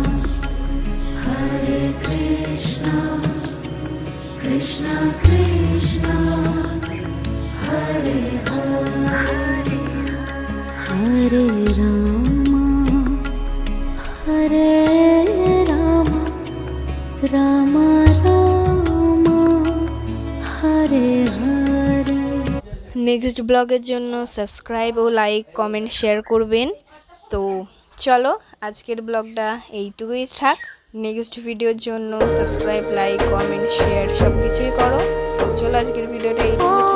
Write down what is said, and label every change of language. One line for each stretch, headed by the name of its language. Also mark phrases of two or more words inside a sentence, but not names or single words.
Sanskrit: कृष्णा कृष्णा हरे हरे, हरे रामा रामा रामा हरे हरे।
Bangla: নেক্সট ব্লগের জন্য সাবস্ক্রাইব ও
English: like comment share
Bangla: করবেন। তো চলো আজকের ব্লগটা এইটুকুই থাক। নেক্সট ভিডিওর জন্য
English: subscribe, like, comment, share
Bangla: সব কিছুই করো। তো চলো আজকের ভিডিওটা